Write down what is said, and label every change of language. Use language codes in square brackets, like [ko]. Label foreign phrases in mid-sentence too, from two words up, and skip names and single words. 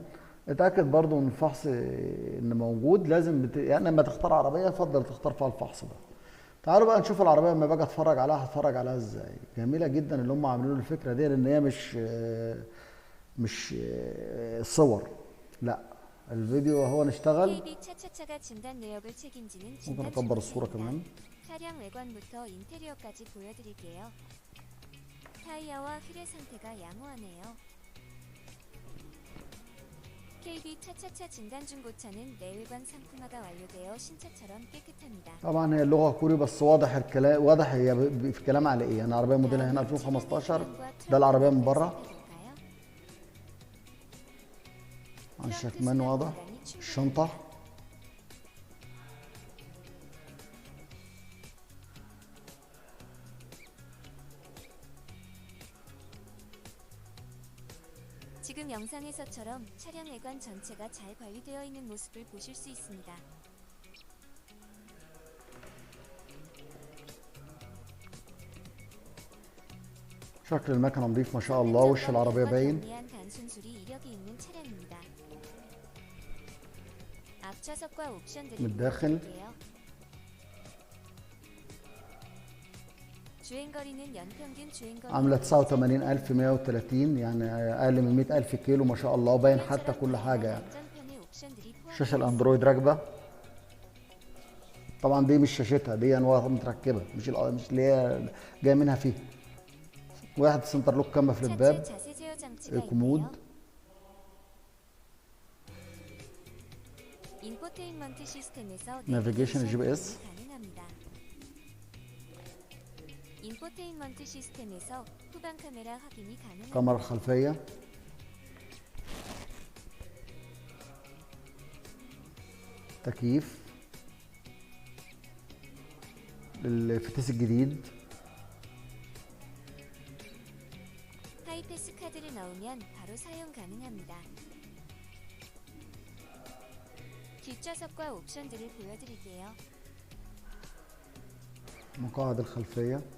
[ar] اتاكد برضو من الفحص ان موجود. لازم يعني لما تختار عربية يفضل تختار فيها الفحص ده. تعالوا بقى نشوف العربيه لما باجي اتفرج عليها، هتفرج عليها ازاي. جميله جدا اللي هم عاملين الفكره دي، لان هي مش صور، لا الفيديو هو نشتغل. [ko] KB 차차차가 진단 내역을 책임지는 [ar] ممكن [ko] 진단 [ar] اكبر الصوره [ko] 중고차입니다. [ar] كمان. [ko] 차량 외관부터 인테리어까지 보여드릴게요. 타이어와 휠의 상태가 양호하네요. KB 차차차 진단 중고차는 내외관 상품화가 완료되어 신차처럼 깨끗합니다. [ar] طبعا هي اللغه كوري، بس واضح الكلام، واضح هي في كلام على ايه. انا عربيه موديلها هنا [ko] 다음은 차량의 [ar] 2015. [ko] 조명과 [ar] ده [ko] 트렁크 [ar] العربيه من [ko] 내부를 [ar] بره، [ko] 살펴볼까요? [ar] عن [ko] 트렁크 [ar] الشكمان [ko] 수납 [ar] واضح. [ko] 공간이 [ar] الشنطه [ko] 충분합니다. 지금 영상에서처럼 차량 외관 전체가 잘 관리되어 있는 모습을 보실 수 있습니다. [ar] شكل المكنه نظيف ما شاء الله، [ko] 성능 [ar] وش [ko] 점검 [ar] العربيه [ko] 결과 [ar] باين. [ko] 경미한 단순 수리 이력이 있는 차량입니다. 앞좌석과 옵션들을 [ar] من الداخل [ko] 보여드릴게요. 주행거리는 연평균 주행거리 [ar] عامله 89130، يعني اقل من 100000 كيلو ما شاء الله، وباين حتى كل حاجه يعني. [ko] 안전편의 옵션들이 [ar] شاشه [ko] 포함되어 [ar] الاندرويد [ko] 있습니다. [ar] راكبه. طبعا دي مش شاشتها، دي انواع متركبه، مش اللي هي جايه منها فيه. واحد [en] center lock [ar] كاميرا في [ko] 차체 [ar] الباب. [ko] 자세 제어 장치가 [ar] كومود. [ko] 있네요. 인포테인먼트 시스템에서 [ar] نافيجيشن [ko] 내비게이션 GPS. 확인이 가능합니다. 인포테인먼트 시스템에서 후방 카메라 확인이 가능합니다. [ar] كاميرا الخلفيه. تكييف. الفتيس الجديد. [ko] 하이패스 카드를 넣으면 바로 사용 가능합니다. 뒷좌석과 옵션들을 보여드릴게요. [ar] مقاعد الخلفيه.